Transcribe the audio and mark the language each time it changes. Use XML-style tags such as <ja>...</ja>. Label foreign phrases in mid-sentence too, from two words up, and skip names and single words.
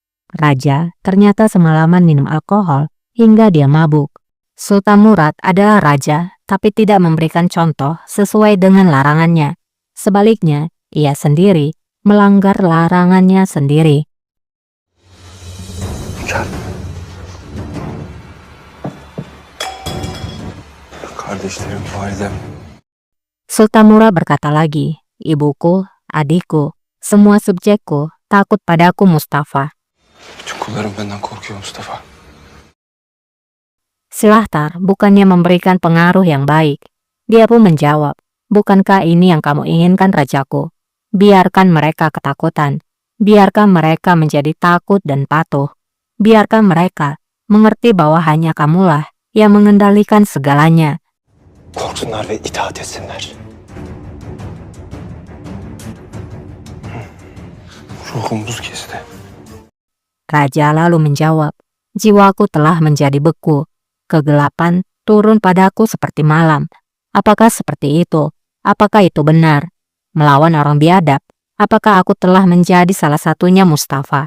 <id>Raja ternyata semalaman minum alkohol hingga dia mabuk. Sultan Murad adalah raja, tapi tidak memberikan contoh sesuai dengan larangannya. Sebaliknya, ia sendiri melanggar larangannya sendiri.</id> <tr>Hünkârım. Kardeşlerim, validem.</tr> <id>Sultan Murad berkata lagi, ibuku, adikku, semua subjekku takut padaku Mustafa.</id> <tr>Bütün kullarım benden korkuyor Mustafa.</tr> <id>Silahtar bukannya memberikan pengaruh yang baik. Dia pun menjawab, bukankah ini yang kamu inginkan rajaku? Biarkan mereka ketakutan. Biarkan mereka menjadi takut dan patuh. Biarkan mereka mengerti bahwa hanya kamulah yang mengendalikan segalanya.</id> <tr>Korksunlar ve itaat etsinler. Ruhum buz kesti.</tr> <id>Raja lalu menjawab, jiwaku telah menjadi beku. Kegelapan turun padaku seperti malam. Apakah seperti itu? Apakah itu benar? Melawan orang biadab, apakah aku telah menjadi salah satunya Mustafa?</id>